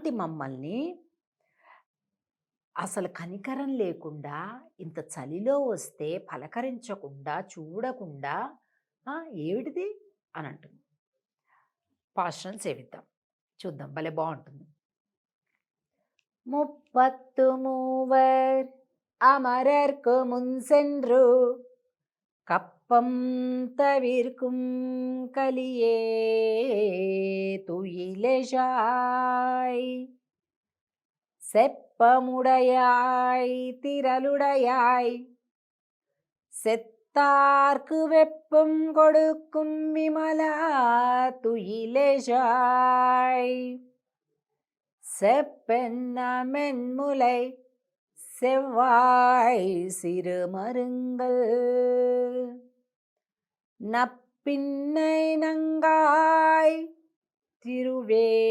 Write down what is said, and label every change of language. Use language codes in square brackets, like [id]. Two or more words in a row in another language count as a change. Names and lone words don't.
[te] అలాంటి మమ్మల్ని అసలు కనికరం లేకుండా ఇంత చలిలో వస్తే పలకరించకుండా, చూడకుండా ఏమిటిది అని అంటుంది. పాశ్రం సేవిద్దాం. చూద్దాం భలే బావుంటుంది. [ta] முப்பத்து மூவர் அமரர்க்கு முன் సెன்று கப்பம் தவிர்க்கும் கலியே துயிலெழாய் செப்பமுடையாய் திரளுடையாய் செத்தார்க்கு வெப்பம் கொடுக்கும் விமலா துயிலெழாய் செப்பென்ன மென்முலை செவ்வாய் சிறுமருங்கள் நப்பின்னை நங்காய் திருவே